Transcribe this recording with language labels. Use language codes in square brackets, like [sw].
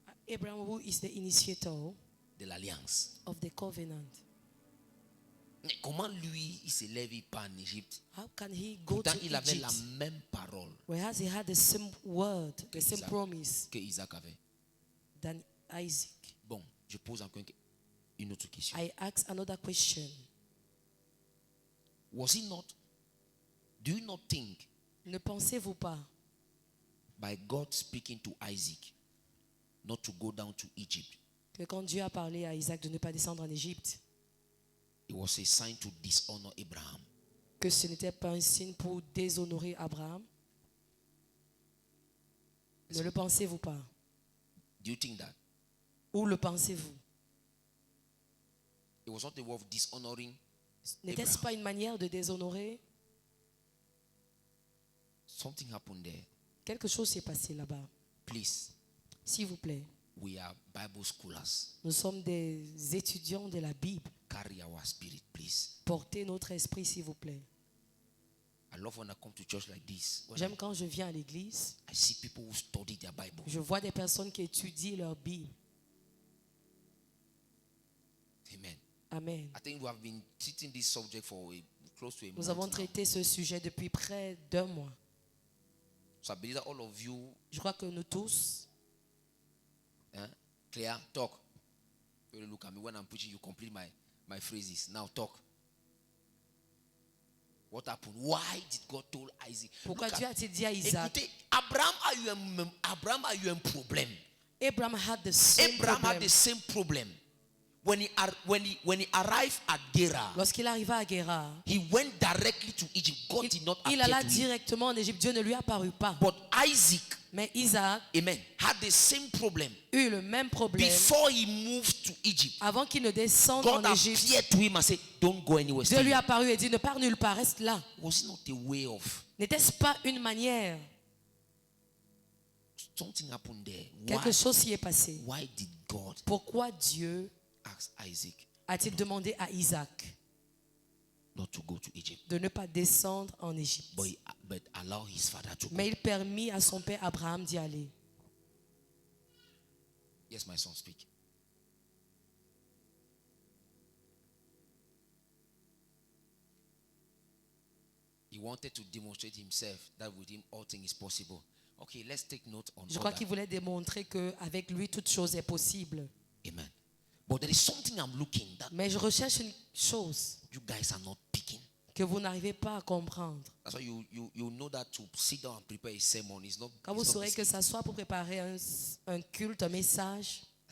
[en] Abraham, who is the initiator [fr] de l'alliance, [en] of the covenant, [fr] mais comment lui, il s'élève, il part en Égypte? [en] how can he go [fr] Pourtant, [en] to [fr] il avait [en] Egypt [fr] la même parole [en] whereas he had the same word, the same Isaac. promise [fr] Que Isaac avait. [en] than Isaac? [fr] Bon, je pose encore une autre question. [en] I ask another question. Was he not, do you not think, [fr] Ne pensez-vous pas [en] by God speaking to Isaac, not to go down to Egypt, [fr] que quand Dieu a parlé à Isaac de ne pas descendre en Égypte, [en] it was a sign to dishonor Abraham? [fr] que ce n'était pas un signe pour déshonorer Abraham? Ne le pensez-vous pas? [en] Do you think that? [fr] Ou le pensez-vous? [en] It was not a way of dishonoring [fr] N'était-ce [en] Abraham. [fr] pas une manière de déshonorer? [en] Something happened there. [fr] Quelque chose s'est passé là-bas. [en] Please, [fr] S'il vous plaît, [en] we are Bible scholars. [fr] nous sommes des étudiants de la Bible. [en] Carry our spirit, please. [fr] Portez notre esprit, s'il vous plaît. [en] I love when I come to church like this. When [fr] J'aime quand je viens à l'église, [en] I see people who study their Bible. [fr] je vois des personnes qui étudient leur Bible. [en] Amen. [fr] Amen. [en] I think we have been treating this subject for close to a [fr] Nous [en] month [fr] avons [en] now. [fr] traité ce sujet depuis près d'1 mois. [en] So I believe that all of you, [fr] Je crois que nous tous, [en] Clear, talk. You look at me when I'm preaching, you complete my phrases. Now talk. What happened? Why did God told Isaac? [fr] pourquoi [en] Look [fr] Dieu [en] at- [fr] a-t-il dit à Isaac? Écoutez, Abraham a eu un problème. [en] Abraham had the same Abraham had problem. the same problem. When he arrived at Gerar, [fr] Lorsqu'il arriva à Guérar, [en] he went directly to Egypt. God did not [fr] il [en] appear [fr] alla [en] to him. [fr] directement en Égypte. Dieu ne lui apparut pas. [en] But Isaac, [fr] Mais Isaac [en] amen, had the same problem. [fr] eut le même problème [en] Before he moved to Egypt, [fr] avant qu'il ne descende [en] God [fr] en Égypte. [en] appeared to him and said, don't go anywhere. [fr] Dieu [en] Stay [fr] lui [en] here. [fr] apparut et dit, ne pars nulle part, reste là. [en] Was it not a way of [fr] N'était-ce pas une manière? [en] something happened there? [fr] Quelque chose s'y est passé. [en] Why did God [fr] Pourquoi Dieu [en] ask Isaac [fr] a-t-il demandé à Isaac [en] not to go to Egypt, [fr] de ne pas descendre en Égypte? [en] but allow his father to go? [fr] Mais il permit à son père Abraham d'y aller. [en] Yes, my son, speak. He wanted to demonstrate himself that with him all things is possible. Okay, let's take note on [fr] Je [en] all [fr] crois [en] that. [fr] qu'il voulait démontrer qu'avec lui, toute chose est possible. [en] Amen. But there is something I'm looking that [fr] Mais je recherche une chose [en] you guys are not picking. [fr] que vous n'arrivez pas à comprendre. [en] That's why you know that to sit down and prepare a sermon is not. [fr] Quand vous [en] it's not [fr] saurez que [en] easy. [fr] ça soit pour préparer un culte, un message,